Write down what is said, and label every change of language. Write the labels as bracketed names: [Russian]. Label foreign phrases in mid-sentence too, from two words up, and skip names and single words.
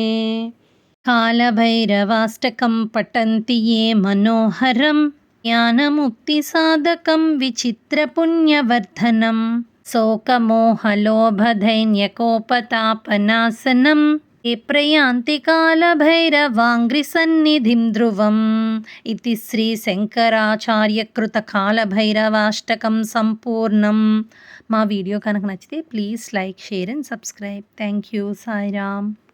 [Sanskrit] कालभैरवाष्टकं पठन्ति ये मनोहरं ज्ञानमुक्तिसाधकं विचित्रपुण्यवर्धनं शोकमोहलोभदैन्यकोपतापनाशनं ये प्रयान्ति कालभैरवाङ्घ्रिसन्निधिं ध्रुवम्. इति శ్రీశంకరాచార్యకృత కాలభైరవాష్టకం సంపూర్ణం. [Telugu] మా వీడియో కనుక నచ్చితే [English] please like, share and subscribe. thank you. సాయిరామ్.